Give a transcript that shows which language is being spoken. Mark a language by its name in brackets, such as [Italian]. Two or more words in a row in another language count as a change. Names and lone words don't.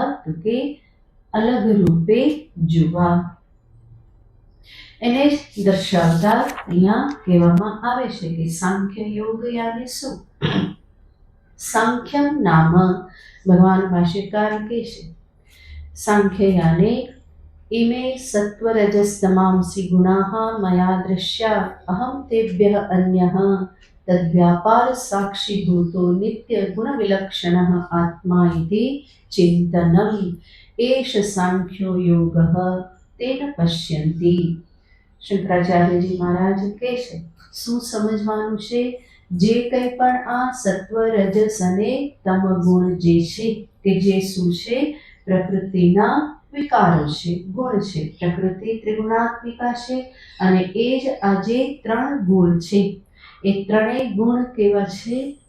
[Gujarati] તો કે અલગ રૂપે જોવા. એને જ દર્શાવતા અહીંયા કહેવામાં આવે છે કે સાંખ્ય યોગ યાને શું? સાંખ્યમ નામ, ભગવાન ભાષ્યકાર કહે છે સાંખ્ય યાને [Sanskrit] इमे सत्वरजस्तमांसि गुणाः मया दृश्या अहं तेभ्यः अन्यः तद्व्यापार साक्षीभूतो नित्य गुणविलक्षणः आत्मा इति चिन्तनम् एष सांख्यो योगः तेन पश्यन्ति. [Gujarati] શંકરાચાર્યજી મહારાજ કહે છે શું સમજવાનું છે? જે કંઈ પણ આ સત્વ રજસ અને તમ ગુણ જે છે કે જે શું છે? પ્રકૃતિના વિકારો છે, ગુણ છે. પ્રકૃતિ ત્રિગુણાત્મિકા છે અને એ જ આ જે ત્રણ ગુણ છે એ ત્રણેય ગુણ કેવા છે?